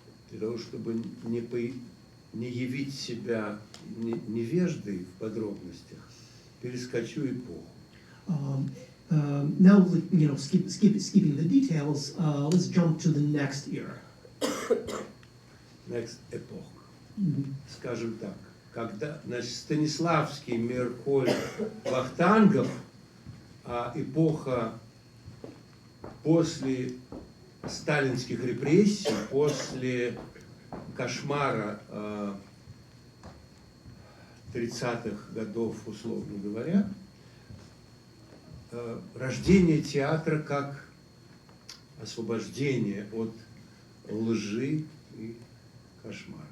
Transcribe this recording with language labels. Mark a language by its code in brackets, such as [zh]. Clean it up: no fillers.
[ru] для того, чтобы не явить себя невеждой в подробностях, перескочу эпоху. [en] Now, skipping the details, let's jump to the next era. Next epoch. [ru] Скажем так, когда, значит, Станиславский, Мерколь, Вахтангов, эпоха после сталинских репрессий, после кошмара 30-х годов, условно говоря, рождение театра как освобождение от лжи и кошмара.